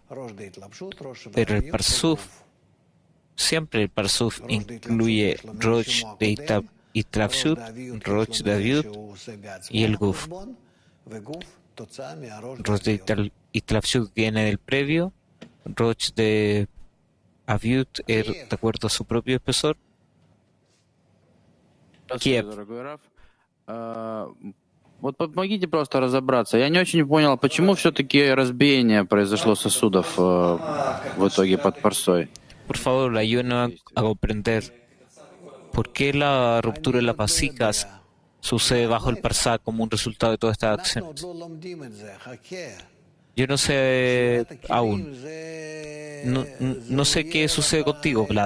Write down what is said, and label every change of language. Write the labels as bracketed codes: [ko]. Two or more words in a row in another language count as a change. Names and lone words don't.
[es] Pero el Parsuf, siempre el Parsuf incluye Rosh de Itlapshut, Rosh de Aviut y el Guf. Rosh de Itlapshut viene del previo, Rosh de Aviut es de acuerdo a su propio espesor. Kiev. [ru] Вот помогите просто разобраться. Я не очень понял, почему все-таки разбиение произошло сосудов в итоге под парсой. [es] Por favor, ayúdenos a comprender por qué la ruptura de las vasijas sucede bajo el parsá como un resultado de todas estas acciones. Yo no sé aún. No sé qué sucede contigo, Vlad.